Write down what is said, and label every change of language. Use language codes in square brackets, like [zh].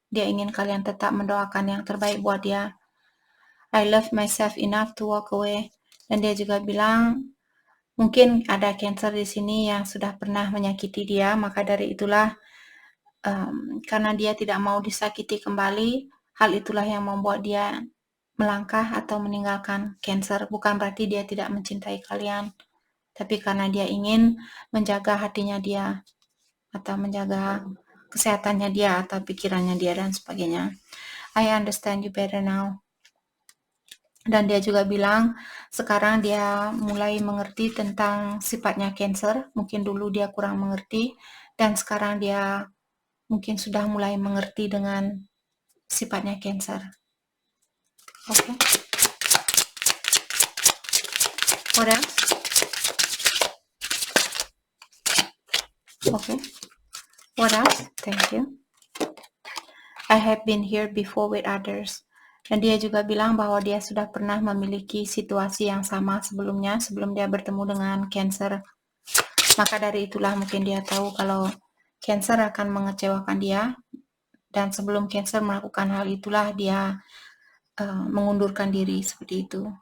[id] Dia ingin kalian tetap mendoakan yang terbaik buat dia. [en] I love myself enough to walk away. [id] Dan dia juga bilang mungkin ada Cancer di sini yang sudah pernah menyakiti dia, maka dari itulah karena dia tidak mau disakiti kembali, hal itulah yang membuat dia melangkah atau meninggalkan Cancer. Bukan berarti dia tidak mencintai kalian, tapi karena dia ingin menjaga hatinya dia atau menjaga kesehatannya dia atau pikirannya dia dan sebagainya. [en] I understand you better now. [id] Dan dia juga bilang sekarang dia mulai mengerti tentang sifatnya Cancer. Mungkin dulu dia kurang mengerti dan sekarang dia mungkin sudah mulai mengerti dengan sifatnya Cancer. Oke. [en] What else? Okay. What else? Thank you. I have been here before with others. [id] Dan dia juga bilang bahwa dia sudah pernah memiliki situasi yang sama sebelumnya, sebelum dia bertemu dengan Cancer. Maka dari itulah mungkin dia tahu kalau Cancer akan mengecewakan dia, dan sebelum Cancer melakukan hal itulah dia mengundurkan diri seperti itu.